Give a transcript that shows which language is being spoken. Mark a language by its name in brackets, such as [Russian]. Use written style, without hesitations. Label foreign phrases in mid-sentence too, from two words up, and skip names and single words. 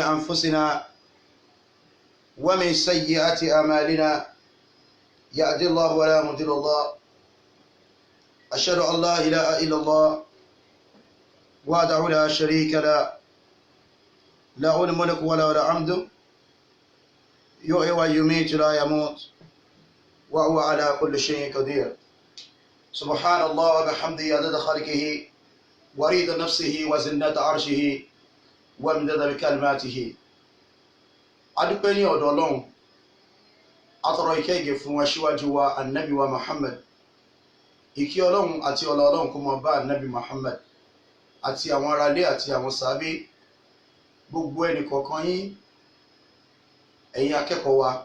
[Arabic] أنفسنا ومن سيئات أعمالنا يهد الله ولا مضل له أشهد أن لا إله إلا الله وحده لا شريك له له الملك وله الحمد يحيي ويميت لا يموت وهو على كل شيء قدير. سبحان الله وبحمده عدد خلقه ورضا نفسه وزنة عرشه ومداد بكلماته. [Yoruba] adúpẹ́ ní ọ̀dọ̀ Ọlọ́run, atọrọ ìkẹ́ ìgẹ̀ fún aṣíwájú wa annabi wa Muhammad. Ìkẹ́ Ọlọ́run àti ọlá Ọlọ́run kó máa bá annabi Muhammad àti àwọn aráalé àti àwọn sàábé, gbogbo ẹnì kọ̀ọ̀kan yín ẹ̀yin akẹ́kọ̀ọ́ wa.